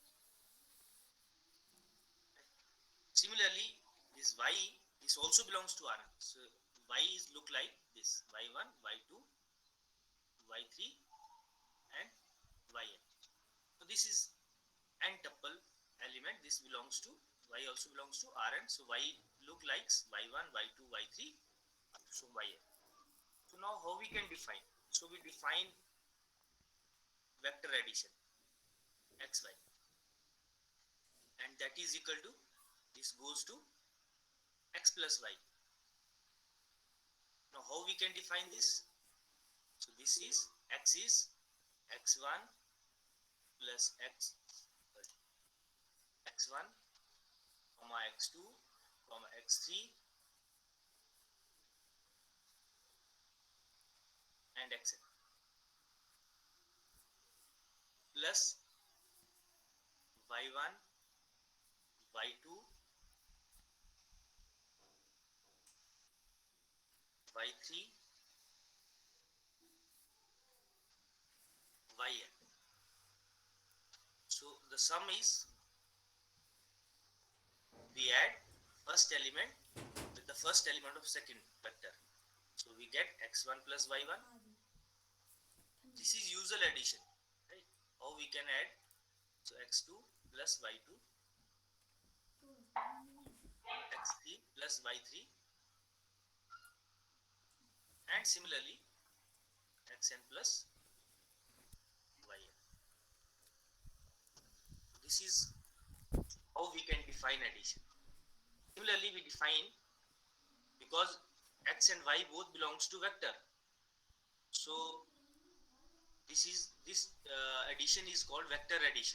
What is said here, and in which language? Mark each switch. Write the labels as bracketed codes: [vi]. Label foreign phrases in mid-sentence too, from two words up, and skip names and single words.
[en] Similarly, this y, this also belongs to Rn. So y is look like this: y1, y2, y3, and yn. So this is n tuple element. This belongs to y, also belongs to Rn. So y look like y1, y2, y3, so yn. So now how we can define? So we define vector addition xy, and that is equal to, this goes to x plus y. Now how we can define this? So this is x x1 plus x1 comma x2 comma x3 and xn plus y1 y2 y3 yn. So the sum is, we add first element with the first element of second vector. So we get x1 plus y1. This is usual addition, right? How we can add? So x2 plus y2, x3 plus y3, and similarly xn plus yn. This is how we can define addition. Similarly, we define, because x and y both belongs to vector, so this addition is called vector addition.